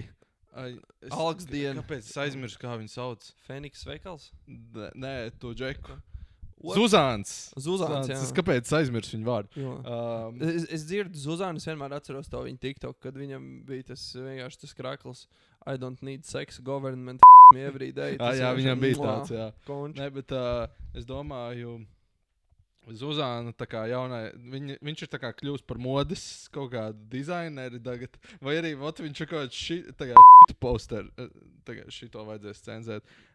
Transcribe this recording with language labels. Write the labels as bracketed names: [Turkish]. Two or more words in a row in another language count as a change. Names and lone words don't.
[Latvian] Algas diena. Kāpēc es aizmirsu, kā viņi sauc? Fēniks veikals? Nē, to Džeku. Zuzāns, jā. Es kāpēc aizmirsu viņu vārdu? Es dzirdu Zuzānu, es vienmēr atceros to viņa TikTok, kad viņam bija tas vienkārši tas krakls [English] I don't need sex, government every day. [Latvian] Jā, viņam bija tāds, jā. Konč. Ne, bet es domāju, Zuzāna tā kā jaunai, viņš ir tā kā kļūst par modes kaut kādu dizaineri tagad, vai arī viņš ir kaut kāds poster, šito vajadzēs cenzēt.